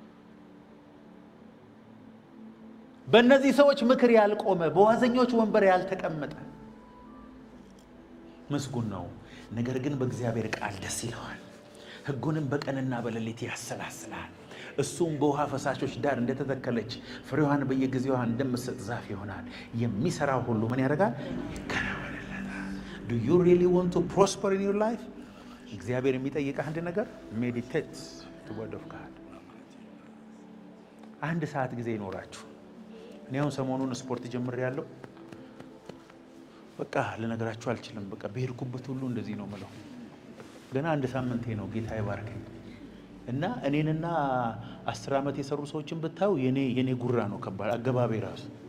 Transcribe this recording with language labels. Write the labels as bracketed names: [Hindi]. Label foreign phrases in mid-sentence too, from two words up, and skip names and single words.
[Amharic] በእነዚህ ሰዎች ምክር ያልቆመ በዋዘኞች ወንበር ያልተቀመጠ ምስጉን ነው። ነገር ግን በእግዚአብሔር ቃል ደስ ይለዋል፣ ሕጉንም በቀንና በሌሊት ያሰላስላል። እሱም በውሃ ፈሳሾች ዳር እንደተተከለች ፍሬዋን በየጊዜዋ እንደምትሰጥ ዛፍ ይሆናል። የሚሰራው ሁሉ ምን ያደርጋል? [English] ይከናወንለታል። Do you really want to prosper in your life? [Amharic] እግዚአብሔር የሚጠይቅህ አንድ ነገር [English] meditate the word of God። [Amharic] አንድ ሰዓት ጊዜ ይኖራችሁ። እኔ አሁን ሰሞኑን ስፖርት ጀምሬያለሁ። በቃ ልነግራችሁ አልችልም። በቃ በሄድኩበት ሁሉ እንደዚህ ነው የምለው። ገና አንድ ሳምንቴ ነው። ጌታ ይባርከኝ። እና እኔንና 10 ዓመት የሰሩ ሰዎችን ብታዩ የኔ ጉራ ነው ከባድ አገባቤ ራሱ